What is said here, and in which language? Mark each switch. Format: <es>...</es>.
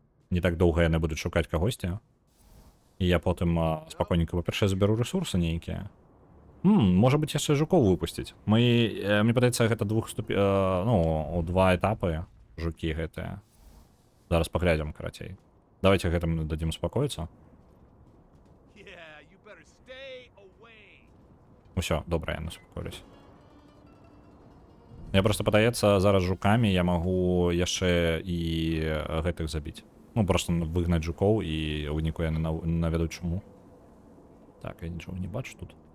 <be>Не так доўга яны будуць шукаць кагосьці. І я потым спакойненька, па-першае, забяру рэсурсы нейкія. Можа быць, яшчэ жукоў выпусціць. Мне падаецца, гэта у 2 этапы жукі гэтыя. Зараз паглядзім, карацей. Давайте гэтым дадзім спакоіцца.</be> <en>Yeah, you better stay away.</en> <be>Усё, добра, яны супакоіліся. Мне проста падаецца, зараз жукамі я магу яшчэ і гэтых забіць. Ну, просто выгнаць жукоў і ў выніку яны навядуць чуму. Так, я нічога не бачу тут.</be>